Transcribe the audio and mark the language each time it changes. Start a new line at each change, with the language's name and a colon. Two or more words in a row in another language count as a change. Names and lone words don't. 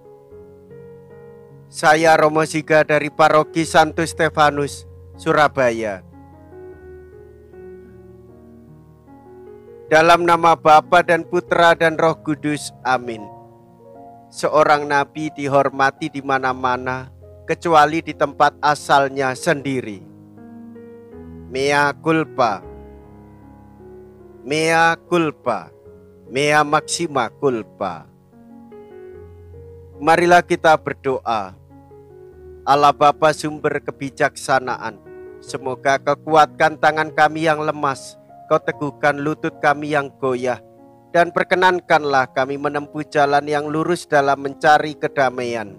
Indonesian: Saya Romo Siga dari Paroki Santo Stefanus, Surabaya. Dalam nama Bapa dan Putra dan Roh Kudus, amin. Seorang nabi dihormati di mana-mana, kecuali di tempat asalnya sendiri.
Latin: Mea culpa, mea culpa, mea maxima culpa.
Indonesian: Marilah kita berdoa. Allah Bapa sumber kebijaksanaan, semoga Kau kuatkan tangan kami yang lemas, Kau teguhkan lutut kami yang goyah, dan perkenankanlah kami menempuh jalan yang lurus dalam mencari kedamaian.